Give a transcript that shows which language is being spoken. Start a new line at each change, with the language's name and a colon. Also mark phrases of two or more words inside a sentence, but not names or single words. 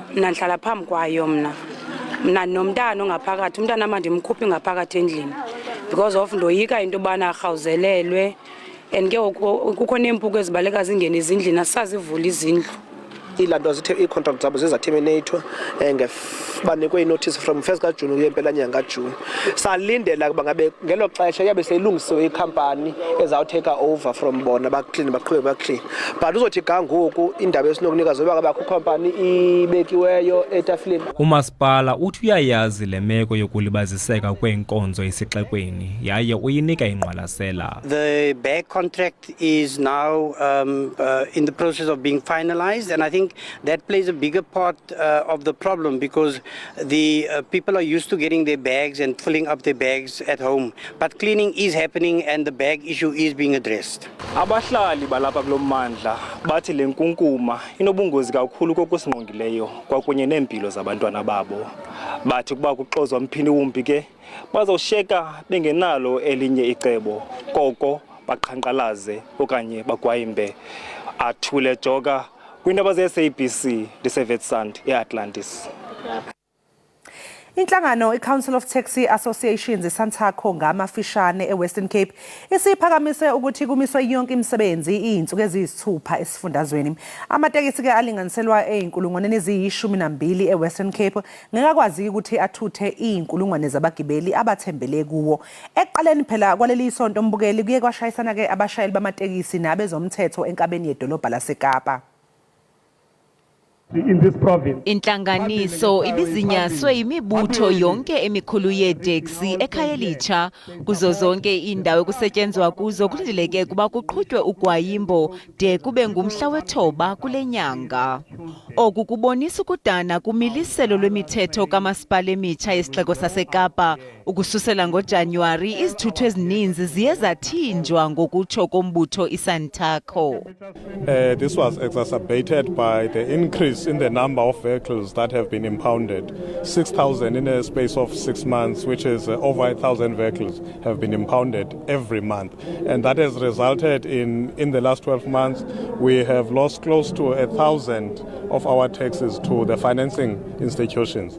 Xhosa: Mna ndihlala phambi kwayo mna nomntana ongaphakathi. Umntana mandimkhuphi ngaphakathi endlini
English: because of
Xhosa: ndoyika into yobana arhawuzelelwe and ke kukho neempuku ezibaleka zingene ezindlini asazivula izindlu. ilanto i-contract zabo zizaterminatwa banikwe i-notice from 1 kaJuni kuye impela nyanga kaJuni. Salindela kuba ngabe ngelo xesha yabe seyilungisiwe ikhampani ezawutake over from bona baclean baqhubeke baclean. But uzothi gangoku indaba esinokunika zoba ngabakho ikhampani ibekiweyo etafileni. Umasipala uthi uyayazi le meko yokulibaziseka kweenkonzo esixekweni yaye uyinika ingqwalasela.
English: The bag contract is now in the process of being finalized, and I think that plays a bigger part of the problem because the people are used to getting their bags and filling up their bags at home. But cleaning is happening and the bag issue is being addressed.
Xhosa: Abahlali balapha kulo mmandla bathi le nkunkuma inobungozi kakhulu kokusingqongileyo kwakunye neempilo zabantwana babo. Bathi kuba kuxozwa mphini wumbi ke bazawushiyeka bengenalo elinye icebo koko baqhankqalaze okanye bagwayimbe. Athule Joga kwiindaba ze-SABC ndiseVetsand eAtlantis.
Zulu: Inhlangano iCouncil of Taxi Associations iSantaco ngamafishane eWestern Cape isiphakamise ukuthi kumiswe yonke imisebenzi izinsuku eziyisithupha esifundazweni. Amatekisi ke alinganiselwa ezinkulungwane eziyi12 eWestern Cape ngekakwazi ukuthi athuthe izinkulungwane zabagibeli abathembele kuwo. Eqaleni phela kwaleli isonto mbukeli kuye kwashayisana ke abashayeli bamatekisi nabezomthetho enkabeni yedolobha laseKapa.
English: In this province.
Xhosa: Inhlanganiso ibizinyaswe imibutho yonke emikhulu yeeteksi ekhaya elitsha kuzo zonke indawo kusetyenzwa kuzo kulindeleke kuba kuqhutywe ugwayimbo de kube ngumhla wethoba kule nyanga. Oku kubonisa ukudana kumiliselo lwemithetho kamasipala emitsha yesixeko saseKapa. Ukususela ngoJanuwari izithutho ezininzi ziye zathinjwa ngokutsho kombutho iSantaco.
English: This was exacerbated by the increase in the number of vehicles that have been impounded. 6,000 in a space of 6 months, which is over 1,000 vehicles have been impounded every month. And that has resulted in the last 12 months, we have lost close to 1,000 of our taxis to the financing institutions.